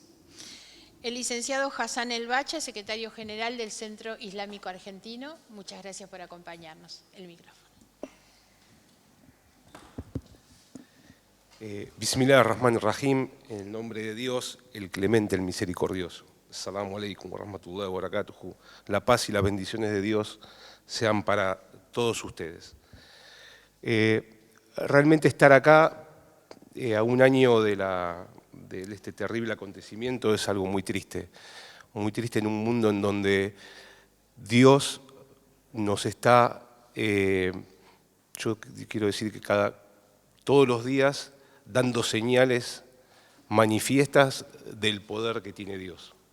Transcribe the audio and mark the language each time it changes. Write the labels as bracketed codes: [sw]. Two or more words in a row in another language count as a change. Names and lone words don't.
[es] El licenciado Hassan El Bacha, secretario general del Centro Islámico Argentino, muchas gracias por acompañarnos. El micrófono. [ar] بسم الله الرحمن الرحيم, [es] en el nombre de Dios, el clemente, el misericordioso. [ar] السلام عليكم ورحمة الله وبركاته. [es] La paz y las bendiciones de Dios sean para todos ustedes. Realmente estar acá a un año de este terrible acontecimiento es algo muy triste en un mundo en donde Dios nos está, yo quiero decir que todos los días dando señales manifiestas del poder que tiene Dios.